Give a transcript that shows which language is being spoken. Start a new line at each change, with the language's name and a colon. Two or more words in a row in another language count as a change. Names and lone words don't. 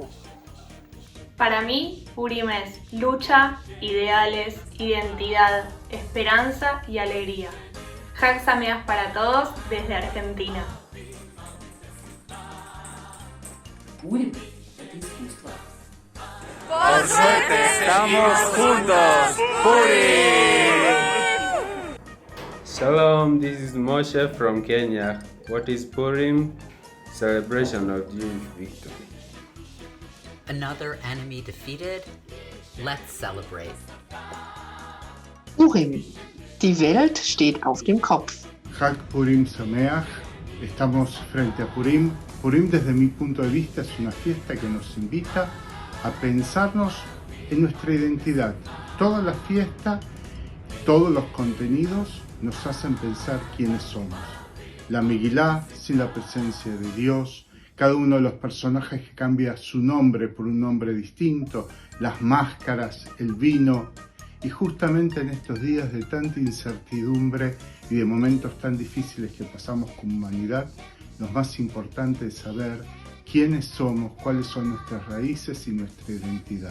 Spanish: Para mí, Purim es lucha, ideales, identidad, esperanza y alegría.
Hebrew: Hag Sameach
Spanish: para todos desde Argentina. Purim es искусство. Por suerte estamos juntos. Purim!
English: Shalom, this is Moshe from Kenya. What is Purim? Celebration of Jewish victory. Another enemy defeated? Let's celebrate. Purim.
German: Die Welt steht auf dem Kopf.
Hebrew: Chag Purim Sameach.
Spanish: Estamos frente a Purim. Purim, desde mi punto de vista, es una fiesta que nos invita a pensarnos en nuestra identidad. Toda la fiesta, todos los contenidos nos hacen pensar quiénes somos. La Megilá, sin la presencia de Dios, cada uno de los personajes que cambia su nombre por un nombre distinto, las máscaras, el vino, y justamente en estos días de tanta incertidumbre y de momentos tan difíciles que pasamos como humanidad, lo más importante es saber quiénes somos, cuáles son nuestras raíces y nuestra identidad.